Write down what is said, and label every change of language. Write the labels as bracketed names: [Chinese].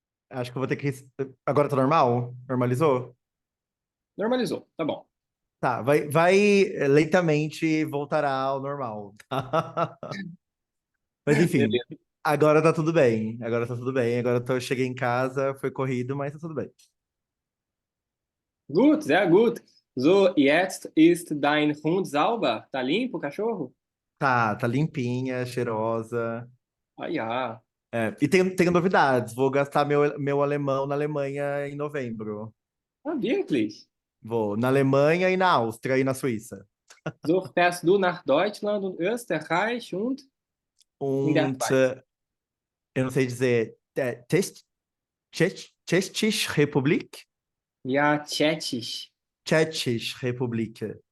[Portuguese] Acho que eu vou ter que. Agora tá normal? Normalizou? Normalizou, tá bom. Tá, vai lentamente voltará ao normal. Mas enfim, Beleza. agora tá tudo bem. Agora tá tudo bem. Cheguei em casa, foi corrido, mas tá tudo bem. [German] Gut, sehr gut. So, jetzt ist dein Hund sauber. [Portuguese] Tá limpo o cachorro? Tá limpinha, cheirosa. [German] Ah, ja. [Portuguese] É, e tenho novidades. Vou gastar meu alemão na Alemanha em novembro. [German] Ah, wirklich? [Portuguese] Vou na Alemanha e na Áustria e na Suíça. [German] So fährst du nach Deutschland und Österreich und in der Und Schweiz. [Portuguese] eu não sei dizer. [German] Tschechische Republik? Ja, Tschechisch. Tschechische Republik.